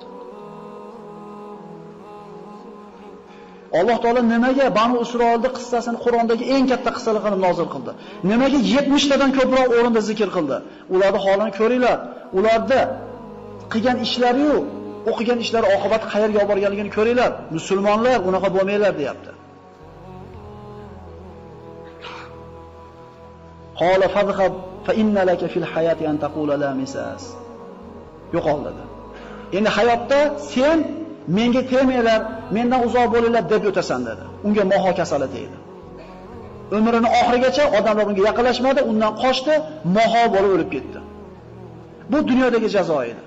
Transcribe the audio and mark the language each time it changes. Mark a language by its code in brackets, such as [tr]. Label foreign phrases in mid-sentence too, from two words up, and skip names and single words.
[uz] Alloh taolo nimaga Banu Isroilning qissasini Qur'ondagi eng katta qissalar qilib nozil qildi? Nimaga 70 tadan ko'proq o'rinda zikr qildi? Ularning holini ko'ringlar. Ularda qilgan ishlari-yu, o'qigan ishlari oqibati qayerga olib borganligini ko'ringlar. Musulmonlar unaqa bo'lmanglar deyapti. [ar] قال فاذهب فإن لك في الحياة أن تقول لا مساس. [uz] Yo'qol dedi. Endi hayotda sen menga tegmanglar, mendan uzoq bo'linglar deb o'tasan dedi. Unga moho kasali tegdi. Umrining oxirigacha odamlar unga yaqinlashmadi, undan qochdi, moho bo'lib o'lib ketdi. Bu dunyodagi jazo edi.